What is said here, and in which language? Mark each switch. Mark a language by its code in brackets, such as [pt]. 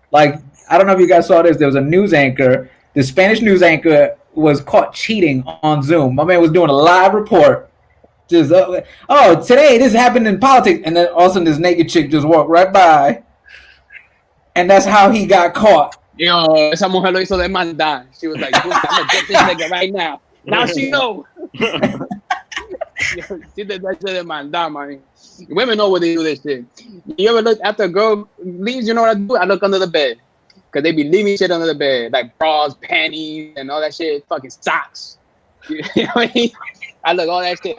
[en] Like, I don't know if you guys saw this. There was a news anchor. The Spanish news anchor was caught cheating on Zoom. My man was doing a live report. Just, today this happened in politics. And then all of a sudden this naked chick just walked right by. And that's how he got caught. [es] Yo, esa mujer lo hizo de maldad. [en] She was like, I'm going to get this nigga right now. Now she know. She did that shit in maldad, man. Women know what they do this shit. You ever look after a girl leaves, you know what I do? I look under the bed. Because they be leaving shit under the bed. Like bras, panties, and all that shit. Fucking socks. You know what I mean? I look all that shit.